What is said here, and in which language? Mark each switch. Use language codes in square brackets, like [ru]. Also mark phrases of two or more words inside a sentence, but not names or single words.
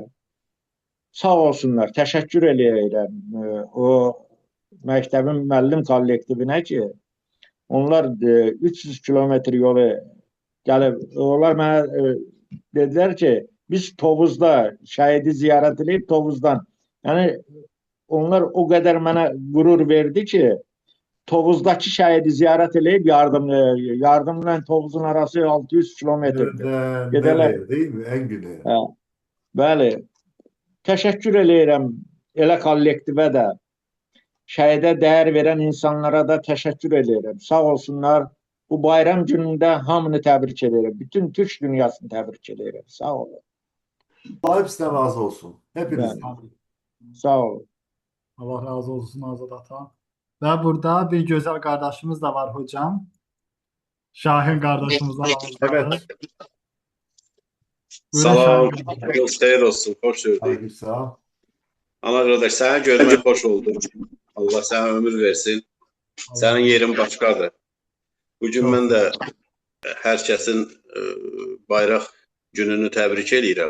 [az] Sağ olsunlar, təşəkkür eləyirəm o məktəbin müəllim kollektivinə ki, onlar 300 kilometr yolu gəlib, onlar mənə dedilər ki, biz Tovuzda şəhidi ziyarət edib Tovuzdan. Yəni, onlar o qədər mənə qürur verdi ki, Tovuzdakı şəhidi ziyarət edib yardımla Tovuzun arası 600 kilometrdir. [tr] Nereye değil mi? En güneye. [az] Bəli, təşəkkür eləyirəm elə kollektivə də, şəhidə dəyər verən insanlara da təşəkkür eləyirəm. Sağ olsunlar, bu bayram günündə hamını təbrik edirəm. Bütün Türk dünyasını təbrik edirəm. Sağ olun. [tr] Allah hepsinden razı olsun. Hepinizden. Sağ olun. Allah razı olsun Azad ata. Ve burada bir güzel kardeşimiz de var hocam. Şahin kardeşimiz de var. Evet. [az] Salam, xeyir olsun, xoş gördük. Aleykümselam. Ana qardaş, səni görmək xoş oldu. Allah sənə ömür versin. Sənin yerin başqadır. Bugün mən də hər kəsin bayraq gününü təbrik edirəm.